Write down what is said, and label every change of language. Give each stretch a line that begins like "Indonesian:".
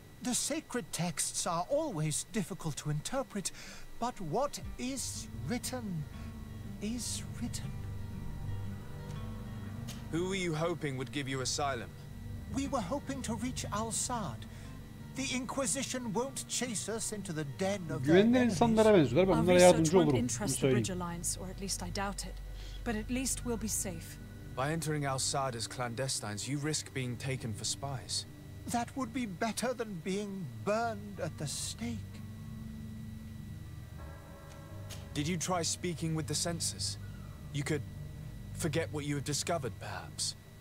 English: The sacred texts are always difficult to interpret, but what is written is written. Who were you hoping would give you asylum? We were hoping to reach Al-Sad. The Inquisition won't chase us into the den of their
Turkish: Güvenilir insanlara benziyorlar. Ben bunlara yardımcı olurum.
English: Interest the Bridge Alliance, or at least I doubt it. But at least we'll be safe. By entering Al-Sad as clandestines, you risk being taken for spies. That would be better than being burned at the stake. Did you try speaking with the censors? You could forget what you have discovered, perhaps.